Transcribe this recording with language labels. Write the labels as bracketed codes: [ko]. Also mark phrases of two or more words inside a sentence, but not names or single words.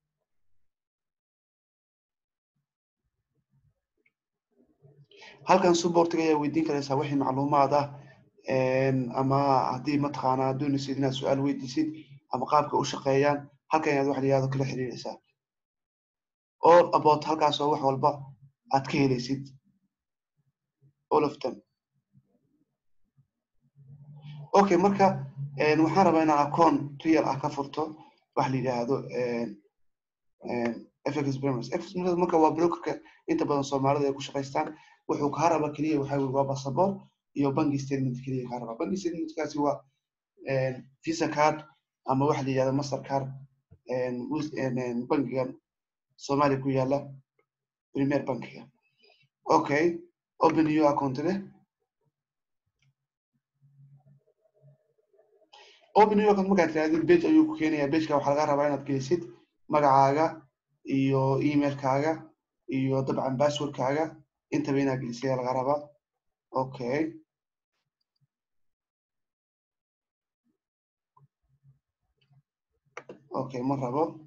[so] halkan supportiga ayaa weydiin karaysaa wixii macluumaad ah ama haddii mataqaanaa doonaysid inaad su-aal weydiisid ama qaabka u shaqeeyaan halkan ayaad wax la yihahdo kala xiriiraysaa [en] all about [so] halkaas oo wax walba aad ka helaysid [en] all of them [so] okay marka waxaan rabaa inaan account real ah ka furto wax la yidhaahdo FX Premium marka waa brokerka inta badan Soomaalida ay ku shaqeystaan wuxuu ka rabaa kaliya waxa weeye waa passport iyo [en] bank statement [so] kaliya ka rabaa [en] bank statement [so] kaasi waa Visa card ama wax la yiraahdo Mastercard bankigan Soomaaliya ku yaala Premier bankiga okay [en] open your account [so] leh [en] open your account [so] markaad raadid page ayuu ku keenayaa pageka waxaa laga rabaa inaad gelisid magacaaga iyo emailkaaga iyo dabcan passwordkaaga intaba inaad gelisay laga rabaa okay okay ma rabo